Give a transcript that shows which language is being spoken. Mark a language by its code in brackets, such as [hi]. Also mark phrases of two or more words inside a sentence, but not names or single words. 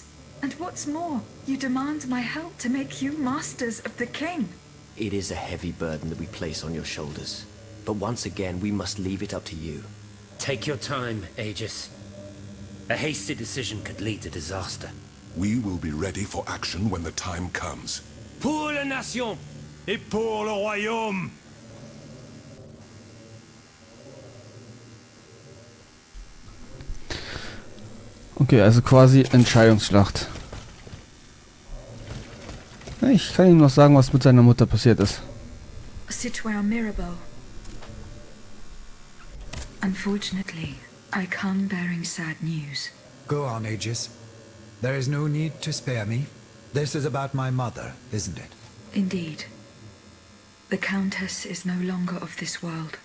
[en] And what's more, you demand my help to make you masters of the king. It is a heavy burden that we place on your shoulders. But once again, we must leave it up to you. Take your time, Aegis. A hasty decision could lead to disaster. We will be ready for action when the time comes. [fr] Pour la nation et pour le royaume. [de] Okay, also quasi Entscheidungsschlacht. Ich kann ihm noch sagen, was mit seiner Mutter passiert ist. [fr] Citoyen Mirabeau. [en] Unfortunately, I come bearing sad news. Go on, Aegis. There is no need to spare me. This is about my mother, isn't it? Indeed. The Countess is no longer of this world.